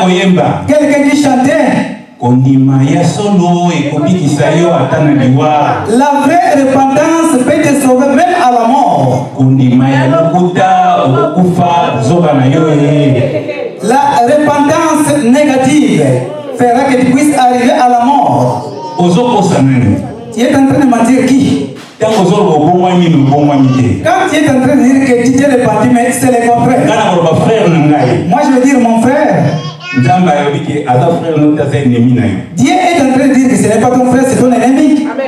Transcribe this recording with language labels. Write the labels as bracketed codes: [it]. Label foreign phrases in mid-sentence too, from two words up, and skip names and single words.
[ln] koyemba. [fr] Quelqu'un qui chantait. [ln] Kondima ya solo ekobikisa yo ata na liwa. [fr] La vraie repentance peut te sauver même à la mort. [ln] Kondima ya lokuta okufa zoba na yo. [fr] La repentance négative fera que tu puisses arriver à la mort. [ln] Ozokosa nani? [fr] Tu es en train de mentir qui? Quand tu es en train de dire que tu t'es repenti, mais c'est le contraire. Moi je veux dire mon frère. Dieu est en train de dire que ce n'est pas ton frère, c'est ton ennemi.